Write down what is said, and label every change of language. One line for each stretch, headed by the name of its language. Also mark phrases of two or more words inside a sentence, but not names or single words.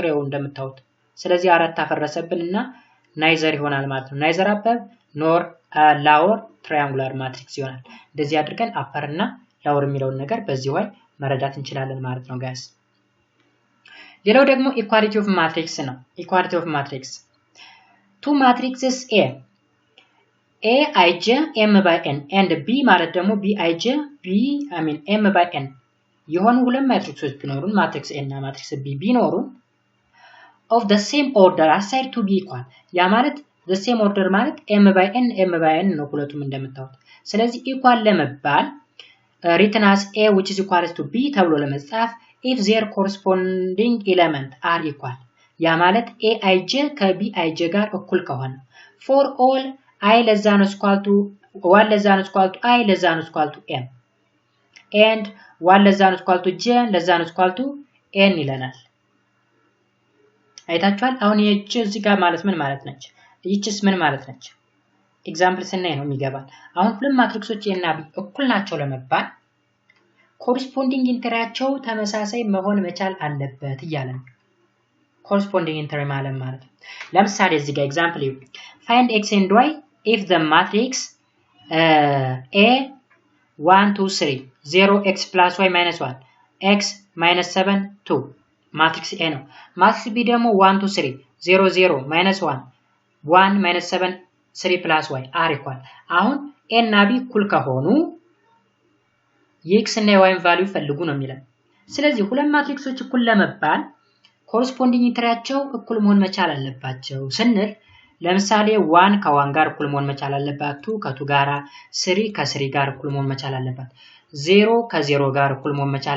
Amharic: ያው እንደምታዩት ስለዚህ 4 አፈረሰብንና ናይዘር ይሆናል ማለት ነው።
English: neither upper nor lower triangular matrix
Amharic: ይሆናል። እንደዚህ አድርገን አፐር እና ላወር የሚለውን ነገር በዚህ way መረዳት እንችላለን ማለት ነው ጋይስ። ሌላው ደግሞ
English: equality of matrix
Amharic: ነው። ኢኳሊቲ
English: of matrix two matrices A ij m by n and B
Amharic: ማለት ደግሞ B ij m by n የሆኑ ሁለት ማትሪክሶች ቢኖሩን ማትሪክስ A እና ማትሪክስ B ቢኖሩን
English: of the same order assigned to be equal
Amharic: ያ ማለት
English: the same order ማለት m by n
Amharic: ነው ሁለቱም እንደምታዩት። ስለዚህ ኢኳል ለመባል
English: written as A which is equal to B
Amharic: ተብሎ ለመጻፍ
English: if their corresponding element are equal
Amharic: ያ ማለት A ij ከB ij ጋር እኩል ከሆነ
English: for all I less than or equal to 1 less than or equal to I less than or equal to m and 1 less than or equal to j less than or equal to n ይለናል።
Amharic: አይታችኋል። አሁን ይህች እዚህ ጋር ማለት ምን ማለት ነች ይህችስ ምን ማለት ነች ኤግዛምፕል ስናይ ነው የሚገባል። አሁን ሁለት ማትሪክሶች A እና B እኩል ናቸው ለመባል
English: corresponding entries
Amharic: ተመሳሳይ መሆን መቻል አለበት እያለ ነው።
English: corresponding entry
Amharic: ማለት ነው። ለምሳሌ እዚህ ጋር ኤግዛምፕል
English: find x and y if the matrix A 1 2 3 0 x plus y minus 1 x minus 7 2 matrix A ነው። matrix B ደግሞ 1 2 3 0 0 minus 1 1 minus 7 3 plus y are equal
Amharic: አሁን a እና b እኩል ከሆኑ የx እና y ቫልዩ ፈልጉ ነው የሚለው ስለዚህ ሁለት ማትሪክሶች እኩል ለመባል
English: corresponding entries
Amharic: እኩል መሆን መቻል አለባቸው ስንል ለምሳሌ 1 ከ1 ጋር እኩል መሆን መቻል አለበት 2 ከ2 ጋር 3 ከ3 ጋር እኩል መሆን መቻል አለበት 0 ከ0 ጋር እኩል መሆን መቻል